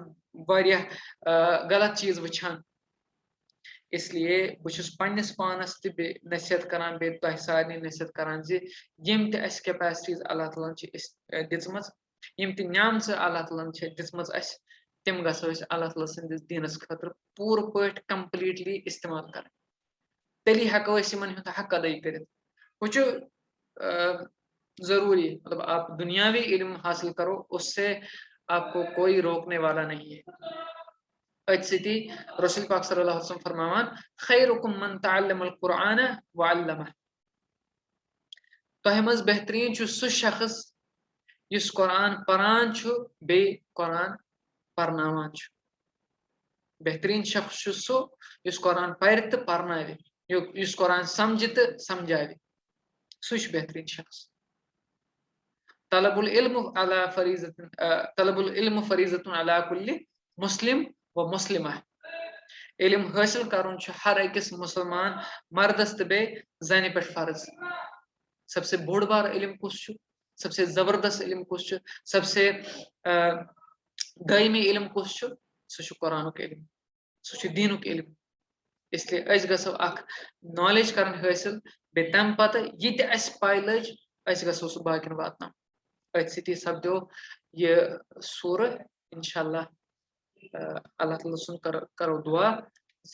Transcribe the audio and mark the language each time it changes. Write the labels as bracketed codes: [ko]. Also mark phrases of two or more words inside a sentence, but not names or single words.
[ks] واریاہ غلط چیٖز وٕچھان اسلیے بہٕ چھُس پننِس پانس تہِ بیٚیہِ نصیحت کران بیٚیہِ تۄہہِ سارنٕے نصیحت کران زِ یِم تہِ اَسہِ کیپیسٹیٖز اللہ تعالیٰ ہن چھِ دِژمٕژ یِم تہِ نعمژٕ اللہ تعالیٰ ہن چھِ دِژمٕژ اَسہِ تِم گژھو أسۍ اللہ تعالیٰ سٕنٛدِس دیٖنس خٲطرٕ پوٗرٕ پٲٹھۍ کمپلیٖٹلی استعمال کرٕنۍ تیٚلی ہٮ۪کو أسۍ یِمن ہُنٛد حق ادا کٔرِتھ ہُہ چھُ [ur] ضروٗری مطلب آپ دُنیاوی علم حاصل کرو اس سے آپ کو کوئی روکنے والا نہیں ہے [ks] أتھۍ سۭتی رسول پاک صلی اللہ علیہ وسلم فرماوان [ar] خیرکم من تعلم القرآن وعلمہ [ks] تۄہہِ منٛز بہتریٖن چھُ سُہ شخص یُس قرآن پران چھُ بیٚیہِ قرآن پرناوان چھُ بہتریٖن شخص چھُ سُہ یُس قرآن پرِ تہٕ پرناوِ یُس قرآن سمجھِ تہٕ سمجھاوِ سُہ چھُ بہتریٖن شخص [ar] طلب العلم فریٖضۃ علی کُلہِ مسلم و مسلمہ [ks] علم حٲصِل کرُن چھُ ہر أکِس مُسلمان مردس تہٕ بیٚیہِ زنہِ پٮ۪ٹھ فرض [ur] سب سے [ks] بوٚڑ بار علم کُس چھُ [ur] سب سے [ks] زبردست علم کُس چھُ [ur] سب سے [ks] دٲیمی علم کُس چھُ سُہ چھُ قرآنُک علم سُہ چھُ دیٖنُک علم اسلیے أسۍ گژھو اکھ نالیج کرٕنۍ حٲصِل بیٚیہِ تمہِ پتہٕ یہِ تہِ اَسہِ پاے لٔج أسۍ گژھو سُہ باقین واتناوُن أتھۍ سۭتی سپدیو یہِ سورٕ [ar] انشاء اللہ [ks] اللہ تعالیٰ سُنٛد کرو دُعا زِ